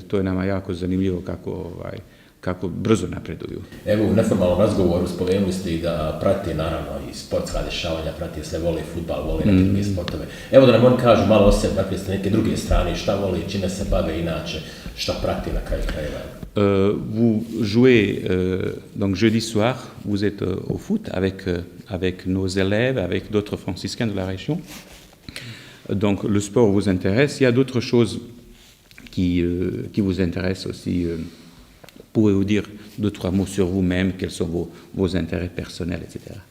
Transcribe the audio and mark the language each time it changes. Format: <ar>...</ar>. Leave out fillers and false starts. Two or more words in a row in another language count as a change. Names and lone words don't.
<bs>To je nama jako zanimljivo kako brzo napreduju. Evo, u neformalnom razgovoru spomenuli ste i da prate naravno i sportska dešavanja, prate se, vole fudbal, vole neke druge sportove. Evo da nam oni kažu malo o sebi, dakle ste neke druge strane, šta vole, čime se bave inače, šta prati na kraju krajeva.</bs> <fr>Vous jouez donc jeudi soir, vous êtes au foot avec nos élèves, avec d'autres franciscains de la région. Donc le sport vous intéresse. Il y a d'autres choses qui vous intéressent aussi. Pouvez-vous dire 2-3 mots sur vous-même, quels sont vos intérêts personnels, etc.</fr>